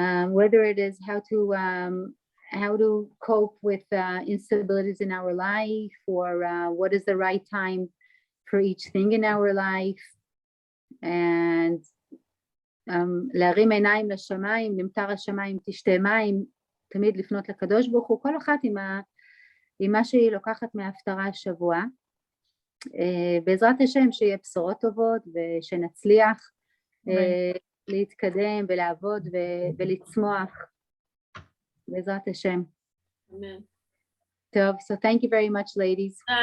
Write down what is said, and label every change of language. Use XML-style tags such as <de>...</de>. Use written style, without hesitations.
<en>Whether it is how to cope with instabilities in our life,</en> <he>or what is the right time for each thing in our life, and להרים עיניים לשמיים, נמטר השמיים תשתה מים, תמיד לפנות לקדוש ברוך הוא, כל אחת עם מה שהיא לוקחת מההפטרה השבוע. בעזרת השם שיהיה בשורות טובות ושנצליח להתקדם ולעבוד ולצמוח בעזרת השם. Amen. טוב,</he> <en>so thank you very much ladies.</en>